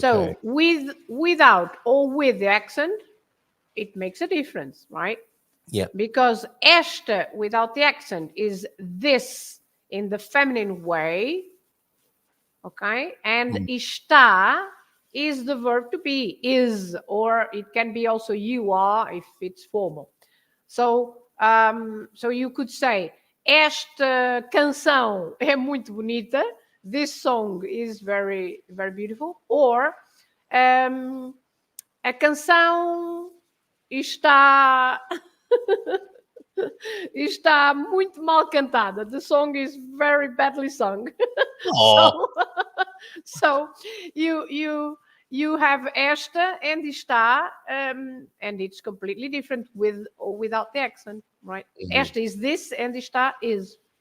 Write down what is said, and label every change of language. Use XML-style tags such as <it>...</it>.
<en>So without or with the accent, it makes a difference, right? Yeah. Because esta without the accent is this in the feminine way, okay? And está is the verb to be, is, or it can be also you are if it's formal. So you could say,</en> <pt>esta canção é muito bonita.</pt> <en>This song is very, very beautiful.</en> <pt>Or a canção está muito mal cantada.</pt> <en>The song is very badly sung. So you have esta and está, and it's completely different with or without the accent, right? Esta is this and está is.</en>